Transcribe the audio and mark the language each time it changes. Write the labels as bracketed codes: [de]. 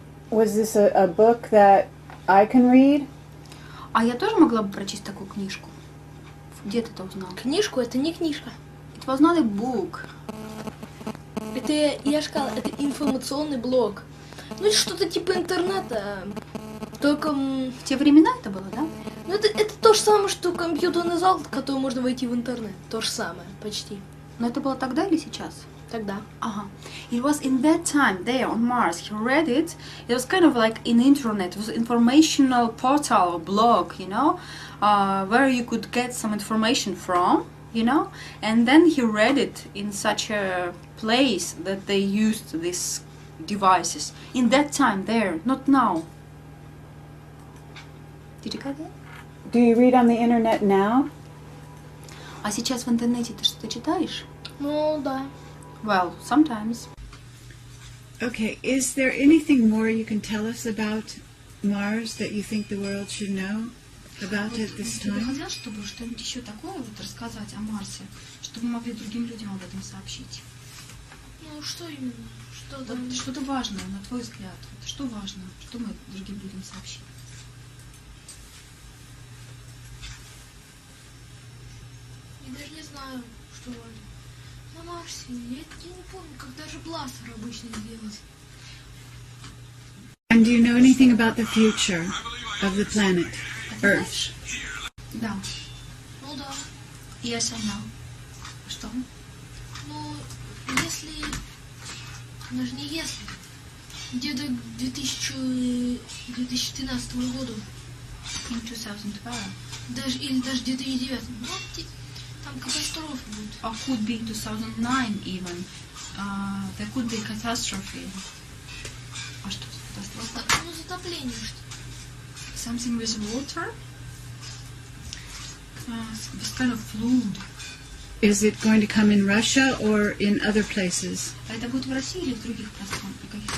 [en] Was this a book that I can read? [ru] А я тоже могла бы прочесть такую книжку. Где ты это узнала? Книжку — это не книжка. [en] It was not a book. [ru] Это, я же сказала, это информационный блог. Ну, это что-то типа интернета. Только... В те времена это было, да? Ну, это то же самое, что компьютерный зал, в который можно войти в интернет. То же самое, почти. Но это было тогда или сейчас? Тогда. [en] It was in that time there on Mars. He read it. It was kind of like in internet. It was informational portal, blog, you know, where you could get some information from, you know. And then he read it in such a place that they used these devices in that time there, not now. Did you get it? Do you read on the internet now? [ru] А сейчас в интернете ты что-то читаешь? Ну, да. [en] Well, sometimes. Okay, is there anything more you can tell us about Mars that you think the world should know about it this [ru] Ты бы [en] time? [ru] хотел, чтобы что-нибудь еще такое вот рассказать о Марсе, чтобы мы могли другим людям об этом сообщить? Ну, что именно? Что там? Вот что-то важное, на твой взгляд. Вот что важно, что мы другим людям сообщим? Я даже не знаю, что важно. На Марсе, я не помню, как даже бластер обычно сделать. [en] And do you know anything about the future of the planet Earth? [ru] Да. Ну да. [en] Yes, I know. [ru] Что? Ну, если... Даже не если. Где-то к 2013 году. [en] In 2012. [ru] Или даже 2009. Ну, там катастрофа будет. [en] Or could be 2009 even. There could be catastrophe. [ru] А что за катастрофа? Ну, затопление что. [en] Something with water? This kind of flood. Is it going to come in Russia or in other places? [ru] А это будет в России или в других пространствах, каких-то